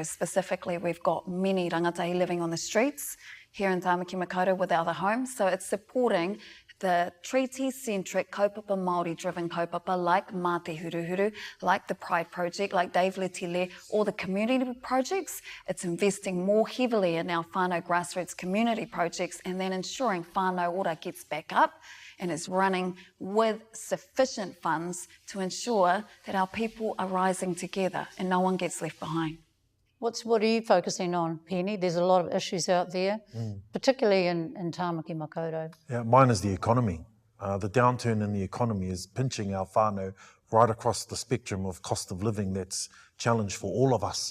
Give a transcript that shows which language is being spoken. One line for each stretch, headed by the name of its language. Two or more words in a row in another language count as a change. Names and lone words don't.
English: Specifically, we've got many rangatahi living on the streets here in Tāmaki Makaurau without a home, so it's supporting the treaty-centric
Māori: kaupapa Māori-
English: driven kaupapa like Mā Te Huruhuru, like the Pride Project, like Dave Letile, or the community projects. It's investing more heavily in our whānau grassroots community projects and then ensuring whānau ora gets back up and is running with sufficient funds to ensure that our people are rising together and no one gets left behind. What are you focusing on, Peeni? There's a lot of issues out there, particularly in Tāmaki Makaurau. Yeah, mine is the economy. The downturn in the economy is pinching our whānau right across the spectrum of cost of living that's challenged for all of us.